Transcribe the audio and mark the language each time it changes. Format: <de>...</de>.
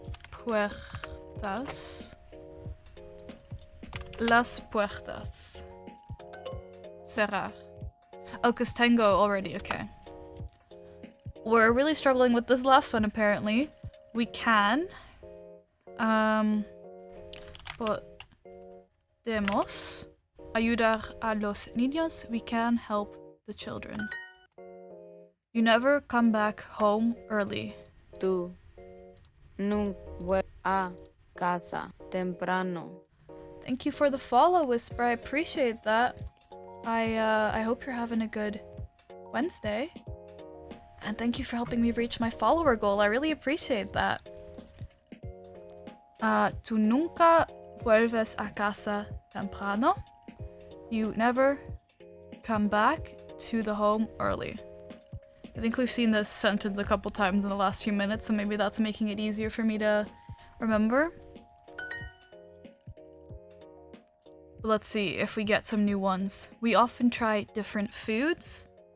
<es>Puertas. Las puertas. Cerrar.</es> <en>Oh, cause tengo already. Okay. We're really struggling with this last one, apparently. We can.</en> <es>Podemos ayudar a los niños.</es> <en>We can help the children. You never come back home early.</en> <es>Tú nunca vuelves a casa temprano.</es> <en>Thank you for the follow, Whisper. I appreciate that. I hope you're having a good Wednesday. And thank you for helping me reach my follower goal. I really appreciate that.</en> <es>Tú nunca vuelves a casa temprano.</es> <en>You never come back to the home early. I think we've seen this sentence a couple times in the last few minutes, so maybe that's making it easier for me to remember. But let's see if we get some new ones. We often try different foods.</en>